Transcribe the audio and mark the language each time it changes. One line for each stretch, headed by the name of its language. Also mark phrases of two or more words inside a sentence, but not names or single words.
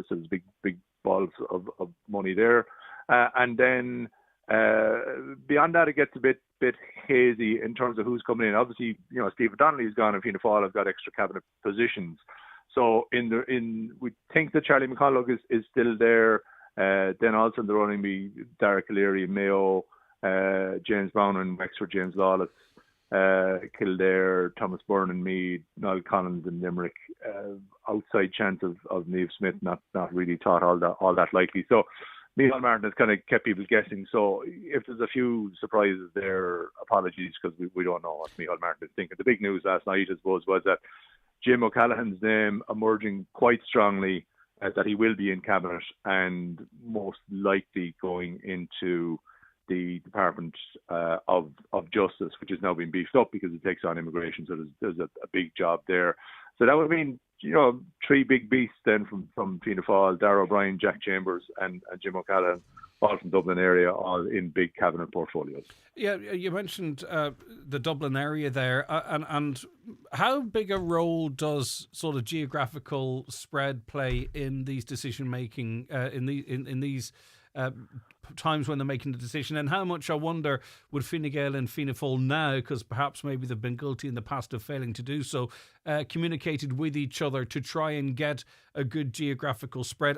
English: So there's big balls of money there. And then beyond that, it gets a bit hazy in terms of who's coming in. Obviously, Stephen Donnelly's gone and Fianna Fáil have got extra cabinet positions. So we think that Charlie McConaughey is still there. Then also in the running be Dara Calleary, Mayo, James Brown and Wexford, James Lawless, Kildare, Thomas Byrne and Meath, Niall Collins and Limerick. Outside chance of Niamh Smith, not really thought all that likely. So Micheál Martin has kind of kept people guessing. So if there's a few surprises there, apologies, because we don't know what Micheál Martin is thinking. The big news last night, I suppose, was that Jim O'Callaghan's name emerging quite strongly, that he will be in cabinet and most likely going into the Department of Justice, which has now been beefed up because it takes on immigration. So there's a big job there. So that would mean, three big beasts then from Fianna Fáil, Darragh O'Brien, Jack Chambers and Jim O'Callaghan, all from Dublin area, all in big cabinet portfolios. Yeah, you mentioned the Dublin area there, and how big a role does sort of geographical spread play in these decision making in these times when they're making the decision, and how much, I wonder, would Fine Gael and Fianna Fáil now, because perhaps maybe they've been guilty in the past of failing to do so, communicated with each other to try and get a good geographical spread?